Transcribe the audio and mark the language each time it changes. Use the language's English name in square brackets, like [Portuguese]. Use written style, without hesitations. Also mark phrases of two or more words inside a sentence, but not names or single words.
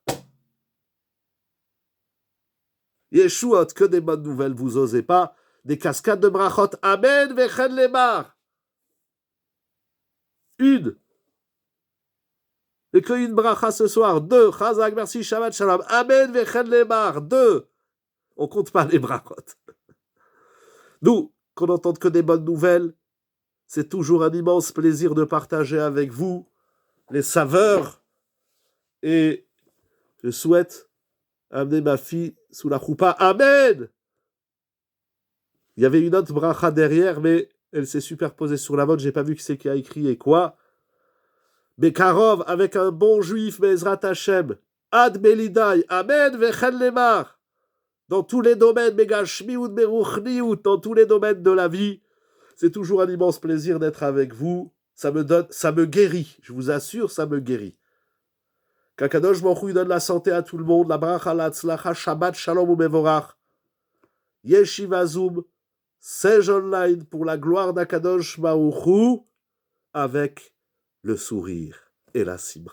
[French] Yeshuot, que des bonnes nouvelles, vous osez pas. Des cascades de brachot. [Hebrew] אמן, וכן למר. Une. [French] Et qu'une bracha ce soir. 2. Chazak, merci, [Hebrew] שבת שלום. אמן, וכן למר. 2. [French] On compte pas les brachot. Nous, qu'on n'entende que des bonnes nouvelles, c'est toujours un immense plaisir de partager avec vous les saveurs. Et je souhaite amener ma fille sous la choupa. Amen. Il y avait une autre bracha derrière, mais elle s'est superposée sur la vôtre. J'ai pas vu qui c'est qui a écrit et quoi. Bekarov, avec un bon juif, [Hebrew] בעזרת השם. עד בלי די. אמן, וכן למר. [French] Dans tous les domaines, [Hebrew] מגשמיות, מרוחניות, [French] dans tous les domaines de la vie. C'est toujours un immense plaisir d'être avec vous. Ça me guérit. Je vous assure, ça me guérit. Qu'Akadosh Baruch Hu donne la santé à tout le monde. La bracha, la tzlacha, [Hebrew] שבת, שלום [French] ou Mevorach. Yeshiva Zoom, Sage Online pour la gloire d'Akadosh Baruch Hu avec le sourire et la simcha.